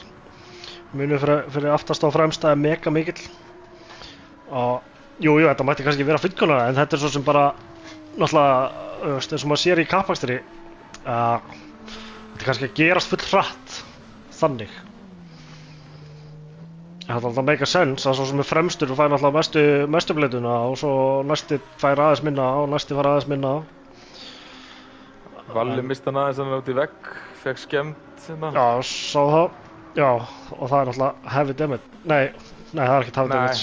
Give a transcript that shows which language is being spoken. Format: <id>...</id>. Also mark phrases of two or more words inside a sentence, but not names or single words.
<is>Munur fyrir aftast á fremsta er mega mikill. Og jú, þetta mætti kannski vera fullkomlega, en þetta er svo sem bara náttúrulega, eins og maður sér í kappakstri, þetta er kannski að gerast full hratt þannig. Það er alltaf</is> <en>make a sense</en> <is>að svo sem er fremstur og fær náttúrulega mestu bleituna og svo næsti fær aðeins minna og næsti fær aðeins minna. Valli misti hann aðeins út í vegg, fekk skemmt hérna. Já, sá það. Já, og það er náttúrulega</is> <en>heavy damage.</en> <is>Nei, það er ekkert</is> <en>heavy damage.</en>